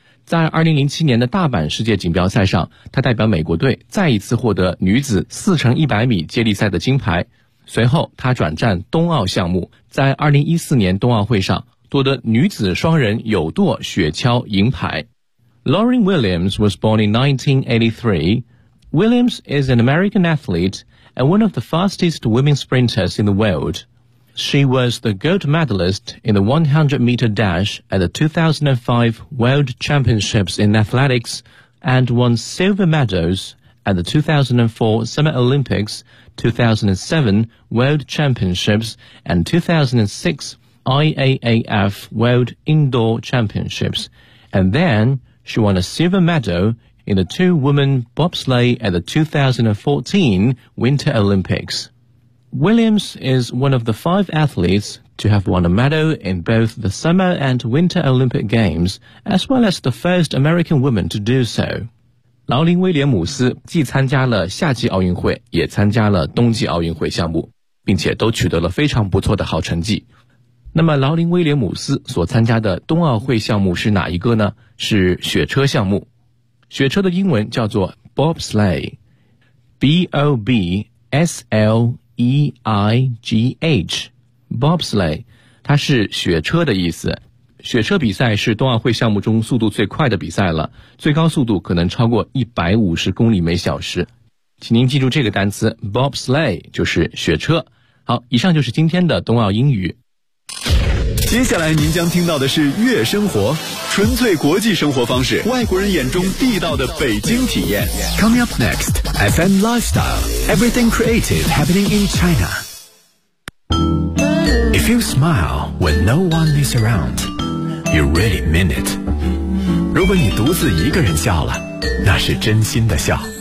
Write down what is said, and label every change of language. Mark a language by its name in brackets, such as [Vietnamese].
[Chinese] 在2007年的大阪世界锦标赛上，她代表美国队再一次获得女子4乘100米接力赛的金牌。随后她转战冬奥项目，在2014年冬奥会上夺得女子双人有舵雪橇银牌。 [English] Lauren Williams was born in 1983. Williams is an American athlete and one of the fastest women sprinters in the world. She was the gold medalist in the 100-meter dash at the 2005 World Championships in Athletics and won silver medals at the 2004 Summer Olympics, 2007 World Championships and 2006IAAF World Indoor Championships, and then she won a silver medal in the two-woman bobsleigh at the 2014 Winter Olympics. Williams is one of the 5 athletes to have won a medal in both the Summer and Winter Olympic Games, as well as the first American woman to do so. [Chinese] 劳林·威廉姆斯既参加了夏季奥运会，也参加了冬季奥运会项目，并且都取得了非常不错的好成绩。那么劳林·威廉姆斯所参加的冬奥会项目是哪一个呢？是雪车项目。雪车的英文叫做 bobsleigh, B-O-B-S-L-E-I-G-H, bobsleigh, 它是雪车的意思。雪车比赛是冬奥会项目中速度最快的比赛了，最高速度可能超过150公里每小时。请您记住这个单词 bobsleigh, 就是雪车。好，以上就是今天的冬奥英语。接下来您将听到的是悦生活，纯粹国际生活方式，外国人眼中地道的北京体验。 [English] Coming up next, FM Lifestyle, Everything Creative Happening in China. If you smile when no one is around, you really mean it. [Chinese] 如果你独自一个人笑了，那是真心的笑。